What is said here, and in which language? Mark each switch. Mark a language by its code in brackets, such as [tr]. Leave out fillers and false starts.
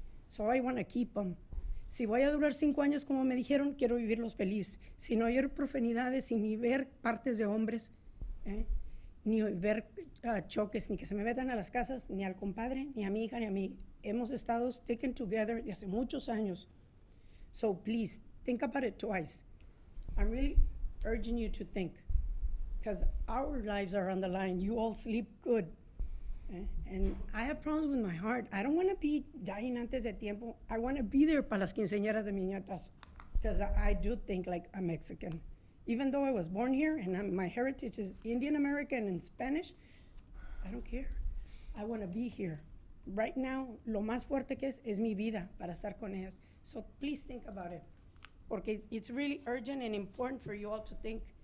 [en] So I want to keep them. [es] Si voy a durar 5 años, como me dijeron, quiero vivirlos feliz. Sin oír profanidades, sin ni ver partes de hombres, ni ver choques, ni que se me metan a las casas, ni al compadre, ni a mi hija, ni a mí. Hemos estado [en] sticking together [es] de hace muchos años. [en] So please, think about it twice. I'm really urging you to think. Because our lives are on the line. You all sleep good. And I have problems with my heart. I don't want to be dying [es] antes de tiempo. [en] I want to be there [es] para las quinceañeras de mis nietas. [en] Because I do think like a Mexican. Even though I was born here and my heritage is Indian American and Spanish, I don't care. I want to be here. Right now, [es] lo más fuerte que es mi vida para estar con ellas. [en] So please think about it. Porque it's really urgent and important for you all to think.